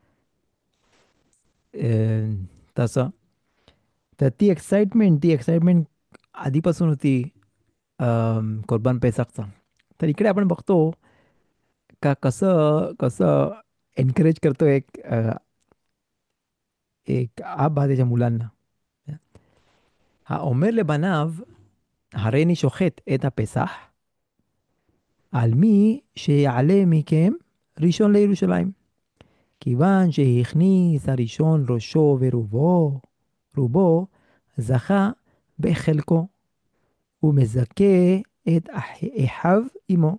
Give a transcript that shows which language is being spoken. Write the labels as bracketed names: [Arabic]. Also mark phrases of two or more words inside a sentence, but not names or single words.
[Marathi] तसं तर ती एक्साइटमेंट आधीपासून होती. कुर्बान पेसाकचा. तर इकडे आपण बघतो का कसं कसं एनकरेज करतो एक आबा त्याच्या मुलांना. [Hebrew] האומר לבניו, הריני שוחט את הפסח על מי שיעלה מכם ראשון לירושלים. כיוון שהכניס הראשון ראשו רובו זכה בחלקו, ומזכה את אחיו עמו.